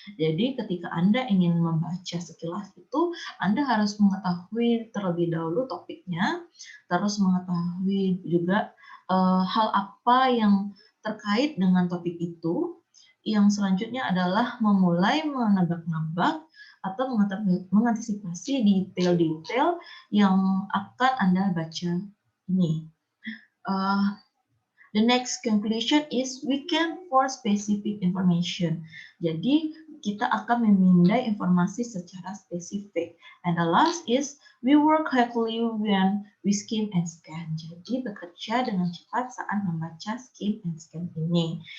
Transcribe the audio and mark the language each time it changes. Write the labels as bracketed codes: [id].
[id] Jadi ketika Anda ingin membaca sekilas itu, Anda harus mengetahui terlebih dahulu topiknya, terus mengetahui juga hal apa yang terkait dengan topik itu. Yang selanjutnya adalah memulai menebak-nebak atau mengantisipasi detail-detail yang akan Anda baca ini. [en] The next conclusion is we can for specific information. [id] Jadi kita akan memindai informasi secara spesifik. [en] And the last is we work quickly when we skim and scan. [id] Jadi bekerja dengan cepat saat membaca skim and scan ini.